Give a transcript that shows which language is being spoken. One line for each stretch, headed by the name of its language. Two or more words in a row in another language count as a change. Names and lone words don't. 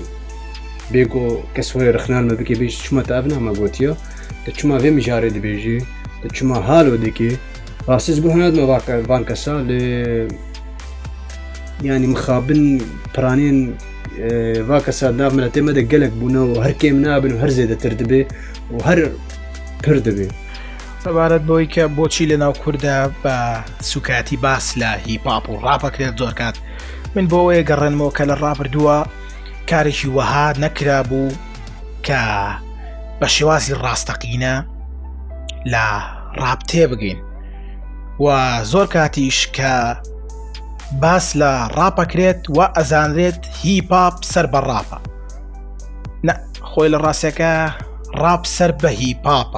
Kurdish: Bêgo kes wê rixnan me bike bêj çima te ev nama gotiya te çima vê mijarê dibêjî te çima halo dikî rastî ez guhnet me van kesa lê yanî mixabin piranên va kesa nav miletê me de gelek bûne û her kêm nabin û her zêdetir dibe û her pir dibe.
Central Kurdish: سەبارەت بۆی کە بۆچی لە ناو کووردا بە سوکاتی باس لە هیپاپ و ڕاپەکرێت زۆر کات من بۆ ئەوەیە گەڕێنمەوە کە لە ڕابردووە کارێکی وەها نەکرا بوو کە بە شێوازی ڕاستەقینە لە ڕاب تێبگەین و زۆر کاتیش کە باس لە ڕاپەکرێت و ئەزانرێت هیپاپ سەر بە ڕاپە نە خۆی لە ڕاستەکە ڕاپ سەر بە هیپاپە